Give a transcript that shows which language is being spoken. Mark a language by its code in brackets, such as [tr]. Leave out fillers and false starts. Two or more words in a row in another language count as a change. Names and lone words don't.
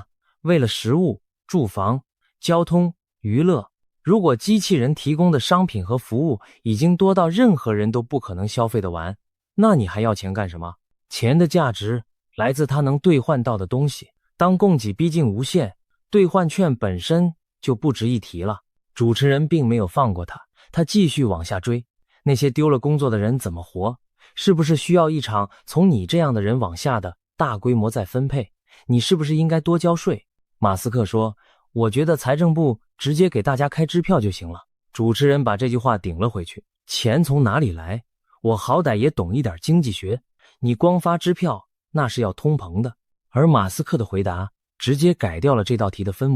[zh] 為了食物、住房、交通、娛樂。如果機器人提供的商品和服務已經多到任何人都不可能消費得完，那你還要錢幹什麼？錢的價值來自它能兌換到的東西。當供給逼近無限，兌換券本身就不值一提了。主持人並沒有放過他，他繼續往下追。那些丟了工作的人怎麼活？是不是需要一場從你這樣的人往下的大規模再分配？你是不是應該多交稅？馬斯克說，我覺得財政部直接給大家開支票就行了。主持人把這句話頂了回去，錢從哪裡來？我好歹也懂一點經濟學，你光發支票那是要通膨的。而馬斯克的回答直接改掉了這道題的分母。